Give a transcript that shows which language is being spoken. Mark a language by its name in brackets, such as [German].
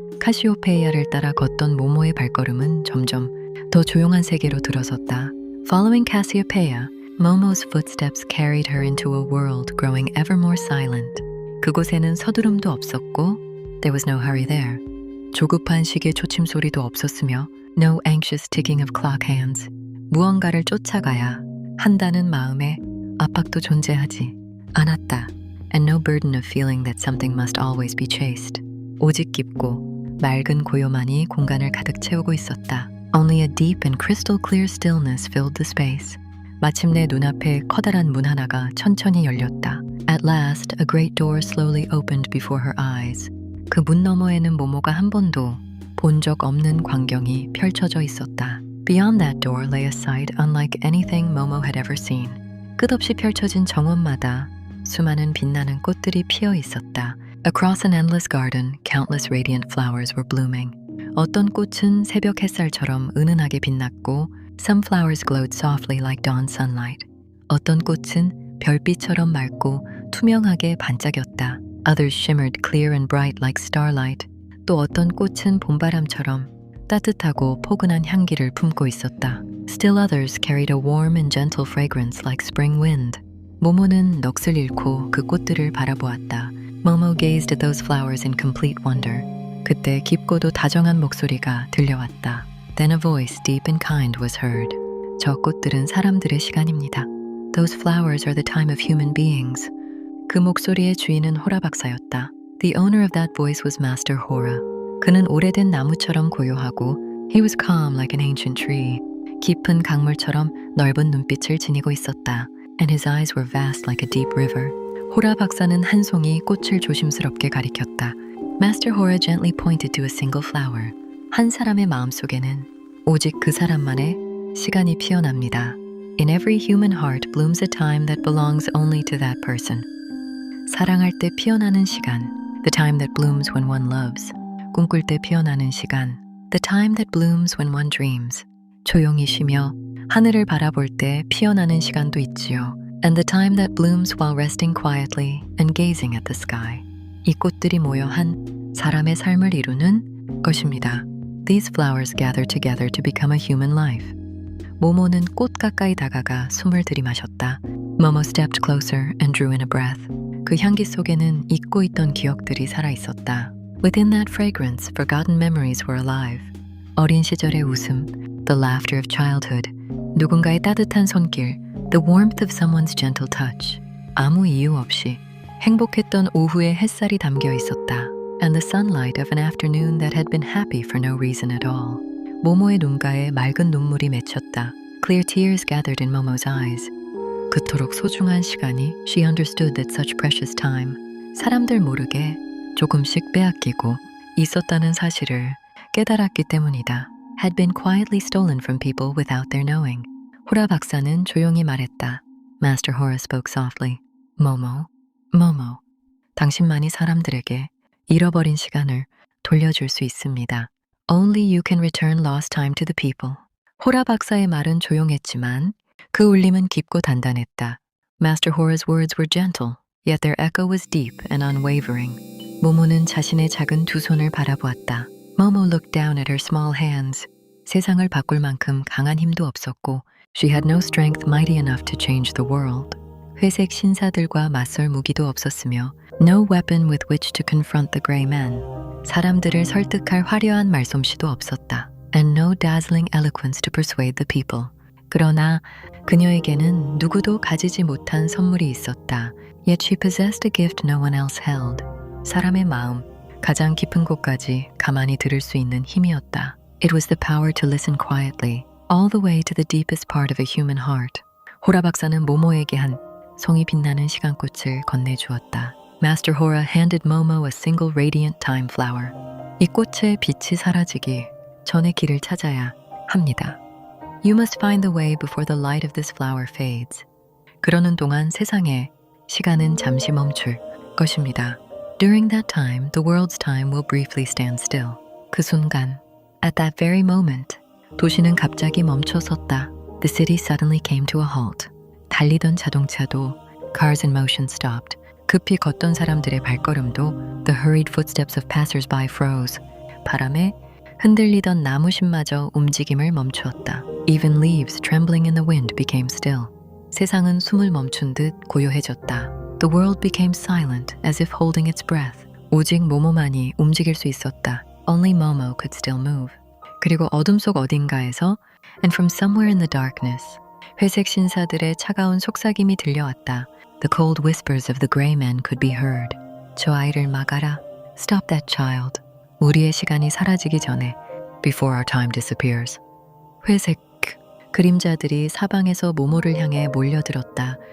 [Korean] 카시오페이아를 따라 걷던 모모의 발걸음은 점점 더 조용한 세계로 들어섰다. [English] Following Cassiopeia, Momo's footsteps carried her into a world growing ever more silent. [Korean] 그곳에는 서두름도 없었고, [English] there was no hurry there. [Korean] 조급한 시계 초침 소리도 없었으며, [English] no anxious ticking of clock hands. [Korean] 무언가를 쫓아가야 한다는 마음에 압박도 존재하지 않았다. [English] And no burden of feeling that something must always be chased. [Korean] 오직 깊고 맑은 고요만이 공간을 가득 채우고 있었다. [English] Only a deep and crystal clear stillness filled the space. [Korean] 마침내 눈앞에 커다란 문 하나가 천천히 열렸다. [English] At last, a great door slowly opened before her eyes. [Korean] 그 문 너머에는 모모가 한 번도 본 적 없는 광경이 펼쳐져 있었다. [English] Beyond that door lay a sight unlike anything Momo had ever seen. [Korean] 끝없이 펼쳐진 정원마다 수많은 빛나는 꽃들이 피어 있었다. [English] Across an endless garden, countless radiant flowers were blooming. [Korean] 어떤 꽃은 새벽 햇살처럼 은은하게 빛났고, [English] some flowers glowed softly like dawn sunlight. [Korean] 어떤 꽃은 별빛처럼 맑고 투명하게 반짝였다. [English] Others shimmered clear and bright like starlight. [Korean] 또 어떤 꽃은 봄바람처럼 따뜻하고 포근한 향기를 품고 있었다. [English] Still others carried a warm and gentle fragrance like spring wind. [Korean] 모모는 넋을 잃고 그 꽃들을 바라보았다. [English] Momo gazed at those flowers in complete wonder. [Korean] 그때 깊고도 다정한 목소리가 들려왔다. [English] Then a voice deep and kind was heard. [Korean] 저 꽃들은 사람들의 시간입니다. [English] Those flowers are the time of human beings. [Korean] 그 목소리의 주인은 호라 박사였다. [English] The owner of that voice was Master Hora. [Korean] 그는 오래된 나무처럼 고요하고 [English] he was calm like an ancient tree. [Korean] 깊은 강물처럼 넓은 눈빛을 지니고 있었다. [English] And his eyes were vast like a deep river. [Korean] 호라 박사는 한 송이 꽃을 조심스럽게 가리켰다. [English] Master Hora gently pointed to a single flower. [Korean] 한 사람의 마음속에는 오직 그 사람만의 시간이 피어납니다. [English] In every human heart blooms a time that belongs only to that person. [Korean] 사랑할 때 피어나는 시간, [English] the time that blooms when one loves. [Korean] 꿈꿀 때 피어나는 시간, [English] the time that blooms when one dreams. [Korean] 조용히 쉬며 하늘을 바라볼 때 피어나는 시간도 있지요. [English] And the time that blooms while resting quietly and gazing at the sky. [Korean] 이 꽃들이 모여 한 사람의 삶을 이루는 것입니다. [English] These flowers gather together to become a human life. [Korean] 모모는 꽃 가까이 다가가 숨을 들이마셨다. [English] Momo stepped closer and drew in a breath. [Korean] 그 향기 속에는 잊고 있던 기억들이 살아 있었다. [English] Within that fragrance, forgotten memories were alive. [Korean] 어린 시절의 웃음, [English] the laughter of childhood, [Korean] 누군가의 따뜻한 손길, [English] the warmth of someone's gentle touch. [Korean] 아무 이유 없이 행복했던 오후의 햇살이 담겨 있었다. [English] And the sunlight of an afternoon that had been happy for no reason at all. [Korean] 모모의 눈가에 맑은 눈물이 맺혔다. [English] Clear tears gathered in Momo's eyes. [Korean] 그토록 소중한 시간이 [English] she understood that such precious time [Korean] 사람들 모르게 조금씩 빼앗기고 있었다는 사실을 깨달았기 때문이다. [English] had been quietly stolen from people without their knowing. [Korean] 호라 박사는 조용히 말했다. [English] Master Hora spoke softly. [Korean] Momo, Momo, 당신만이 사람들에게 잃어버린 시간을 돌려줄 수 있습니다. [English] Only you can return lost time to the people. [Korean] 호라 박사의 말은 조용했지만 그 울림은 깊고 단단했다. [English] Master Hora's words were gentle, yet their echo was deep and unwavering. [Korean] 모모는 자신의 작은 두 손을 바라보았다. [English] Momo looked down at her small hands. [Korean] 세상을 바꿀 만큼 강한 힘도 없었고 [English] she had no strength mighty enough to change the world. [Korean] 회색 신사들과 맞설 무기도 없었으며 [English] no weapon with which to confront the gray men. [Korean] 사람들을 설득할 화려한 말솜씨도 없었다. [English] And no dazzling eloquence to persuade the people. [Korean] 그러나 그녀에게는 누구도 가지지 못한 선물이 있었다. [English] Yet she possessed a gift no one else held. [Korean] 사람의 마음, 가장 깊은 곳까지 가만히 들을 수 있는 힘이었다. [English] It was the power to listen quietly, all the way to the deepest part of a human heart. [Korean] 호라 박사는 모모에게 한 송이 빛나는 시간꽃을 건네주었다. [English] Master Hora handed Momo a single radiant time flower. [Korean] 이 꽃의 빛이 사라지기 전에 길을 찾아야 합니다. [English] You must find the way before the light of this flower fades. [Korean] 그러는 동안 세상에 시간은 잠시 멈출 것입니다. [English] During that time, the world's time will briefly stand still. [Korean] 그 순간, [English] at that very moment, [Korean] 도시는 갑자기 멈춰섰다. [English] The city suddenly came to a halt. [Korean] 달리던 자동차도 [English] cars in motion stopped. [Korean] 급히 걷던 사람들의 발걸음도 [English] the hurried footsteps of passers-by froze. [Korean] 바람에 흔들리던 나무심마저 움직임을 멈추었다. [English] Even leaves trembling in the wind became still. [Korean] 세상은 숨을 멈춘 듯 고요해졌다. [English] The world became silent as if holding its breath. [Korean] 오직 모모만이 움직일 수 있었다. [English] Only Momo could still move. [Korean] 그리고 어둠 속 어딘가에서 [English] and from somewhere in the darkness [Korean] 회색 신사들의 차가운 속삭임이 들려왔다. [English] The cold whispers of the gray men could be heard. [Korean] 저 아이를 막아라. [English] Stop that child. [Korean] 우리의 시간이 사라지기 전에 [English] before our time disappears. [Korean] 회색 그림자들이 사방에서 모모를 향해 몰려들었다.